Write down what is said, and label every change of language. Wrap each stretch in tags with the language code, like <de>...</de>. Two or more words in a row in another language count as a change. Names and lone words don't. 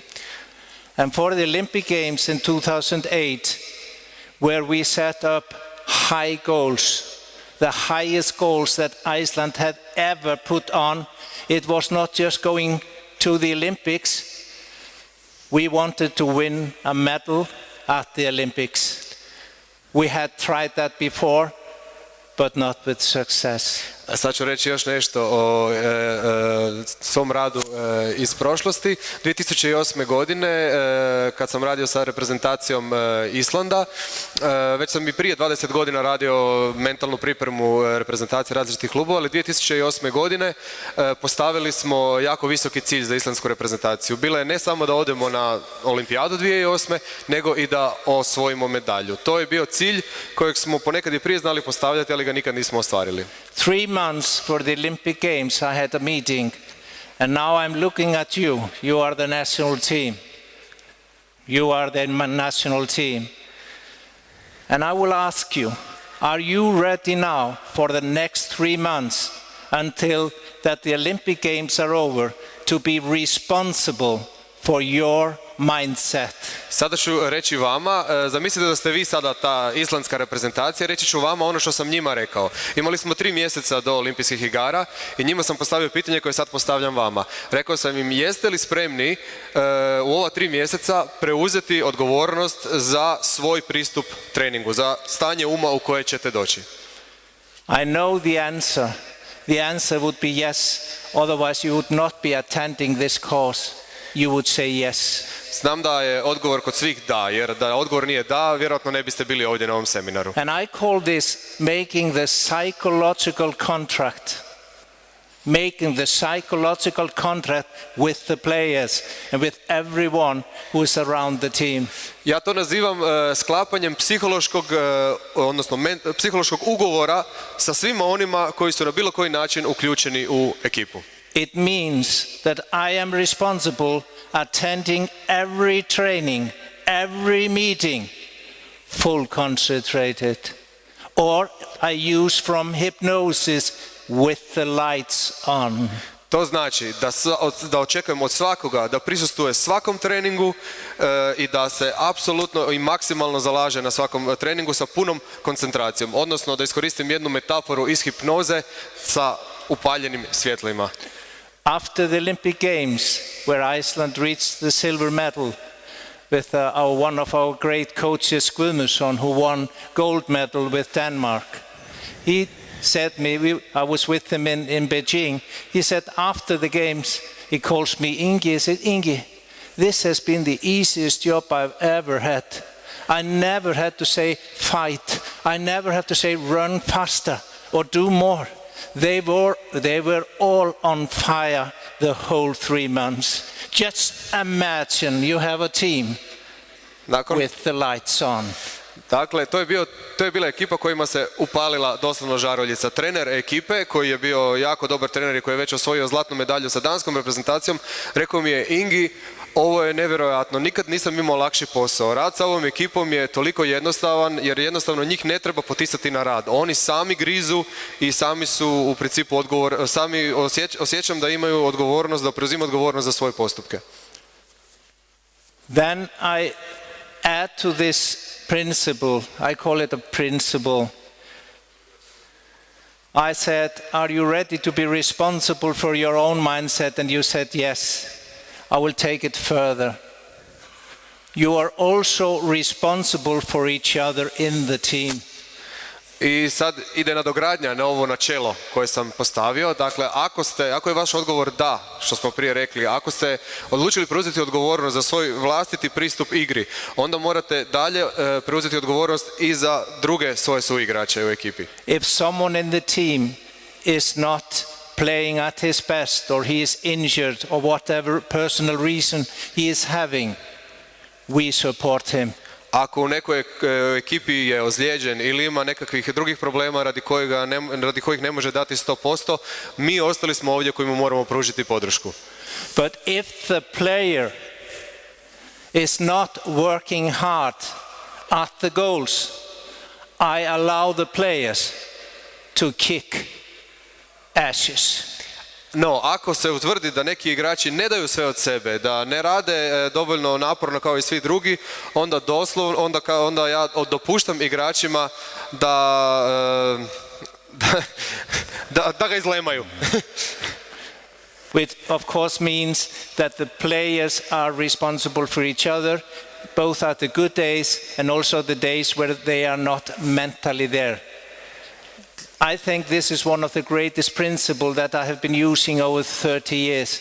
<en>And for the Olympic Games in 2008, where we set up high goals, the highest goals that Iceland had ever put on, it was not just going to the Olympics. We wanted to win a medal at the Olympics. We had tried that before, but not with success.</en> <hr>Sad ću reći još nešto o svom radu iz prošlosti. 2008. godine, kad sam radio sa reprezentacijom Islanda, već sam i prije 20 godina radio mentalnu pripremu reprezentacije različitih klubova, ali 2008. godine postavili smo jako visoki cilj za islandsku reprezentaciju. Bilo je ne samo da odemo na olimpijadu 2008. nego i da osvojimo medalju. To je bio cilj kojeg smo ponekad i prije znali postavljati, ali ga nikad nismo ostvarili.</hr> <en>3 months for the Olympic Games, I had a meeting, and now I'm looking at you. You are the national team. You are the national team. And I will ask you, are you ready now for the next 3 months until that the Olympic Games are over to be responsible for your mindset?</en> <hr>Sada ću reći vama, zamislite da ste vi sada ta islandska reprezentacija, reći ću vama ono što sam njima rekao. Imali smo 3 mjeseca do olimpijskih igara i njima sam postavio pitanje koje sad postavljam vama. Rekao sam im, jeste li spremni u ova 3 mjeseca preuzeti odgovornost za svoj pristup treningu, za stanje uma u koje ćete doći?</hr> <en>I know the answer. The answer would be yes, otherwise you would not be attending this course. You would say yes.</en> <hr>Znam da je odgovor kod svih da, jer da odgovor nije da, vjerojatno ne biste bili ovdje na ovom seminaru.</hr> <en>And I call this making the psychological contract. Making the psychological contract with the players and with everyone who is around the team.</en> <hr>Ja to nazivam sklapanjem psihološkog ugovora sa svima onima koji su na bilo koji način uključeni u ekipu.</hr> <en>It means that I am responsible attending every training, every meeting, full concentrated. Or I use from hypnosis with the lights on.</en> <hr>To znači da očekujem od svakoga da prisustvuje svakom treningu i da se apsolutno i maksimalno zalaže na svakom treningu sa punom koncentracijom. Odnosno da iskoristim jednu metaforu iz hipnoze sa upaljenim svjetlima.</hr> <en>After the Olympic Games, where Iceland reached the silver medal with one of our great coaches, Guðmundsson, who won gold medal with Denmark, he said me, I was with him in Beijing, he said after the games, he calls me Ingi, he said, Ingi, this has been the easiest job I've ever had. I never had to say fight, I never had to say run faster or do more. They were all on fire the whole 3 months. Just imagine you have a team with the lights on.</en> <hr>Dakle, to je bila ekipa kojima se upalila doslovno žaruljica. Trener ekipe, koji je bio jako dobar trener i koji je već osvojio zlatnu medalju sa danskom reprezentacijom, rekao mi je, Ingi, ovo je nevjerojatno, nikad nisam imao lakši posao. Rad sa ovom ekipom je toliko jednostavan, jer jednostavno njih ne treba poticati na rad. Oni sami grizu i sami su u principu sami osjećam da imaju odgovornost, da preuzimaju odgovornost za svoje postupke.</hr> <en>Then I add to this principle, I call it a principle. I said, are you ready to be responsible for your own mindset? And you said, yes. I will take it further. You are also responsible for each other in the team.</en> <hr>I sad ide nadogradnja na ovo načelo koje sam postavio. Dakle, ako je vaš odgovor da, što smo prije rekli, ako ste odlučili preuzeti odgovornost za svoj vlastiti pristup igri, onda morate dalje preuzeti odgovornost i za druge svoje suigrače u ekipi.</hr> <en>If someone in the team is not playing at his best, or he is injured, or whatever personal reason he is having, we support him.</en> <hr>Ako u nekoj ekipi je ozlijeđen ili ima nekakvih drugih problema radi kojih ne može dati 100%, mi ostali smo ovdje koji mu moramo pružiti podršku.</hr> <en>But if the player is not working hard at the goals, I allow the players to kick ashes.</en> <hr>No, ako se utvrdi da neki igrači ne daju sve od sebe, da ne rade dovoljno naporno kao i svi drugi, onda ja dopuštam igračima da ga izlemaju.</hr> <en>Which of course means that the players are responsible for each other, both at the good days and also the days where they are not mentally there. I think this is one of the greatest principles that I have been using over 30 years.</en>